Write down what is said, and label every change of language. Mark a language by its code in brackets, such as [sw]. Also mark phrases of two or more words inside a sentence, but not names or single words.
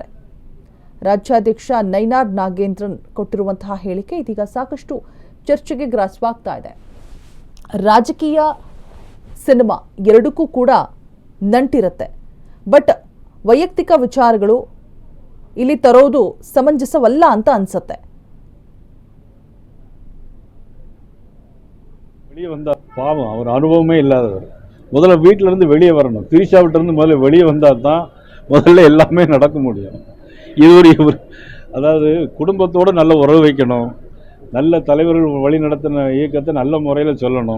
[kn] ರಾಜ್ಯಾಧ್ಯಕ್ಷ ನೈನಾರ್ ನಾಗೇಂದ್ರನ್ ಕೊಟ್ಟಿರುವಂತಹ ಹೇಳಿಕೆ ಇದೀಗ ಸಾಕಷ್ಟು ಚರ್ಚೆಗೆ ಗ್ರಾಸವಾಗ್ತಾ ಇದೆ. ರಾಜಕೀಯ ಸಿನಿಮಾ ಎರಡಕ್ಕೂ ಕೂಡ ನಂಟಿರುತ್ತೆ. ಬಟ್ ವೈಯಕ್ತಿಕ ವಿಚಾರಗಳು ಇಲ್ಲಿ ತರೋದು ಸಮಂಜಸವಲ್ಲ ಅಂತ ಅನ್ಸುತ್ತೆ. [ta] வெளியே வந்தா பாவம், அவர் அனுபவமே இல்லாதவர். முதல்ல வீட்டில இருந்து வெளியே வரணும். திரிஷா விட்டு இருந்து முதல்ல வெளியே வந்தா தான் முதல்ல எல்லாமே நடக்க முடியும். இது ஒரு அதாவது குடும்பத்தோட நல்ல உறவு வைக்கணும், நல்ல தலைவர்கள் வழி நடத்தின இயக்கத்தை நல்ல முறையில் சொல்லணும்.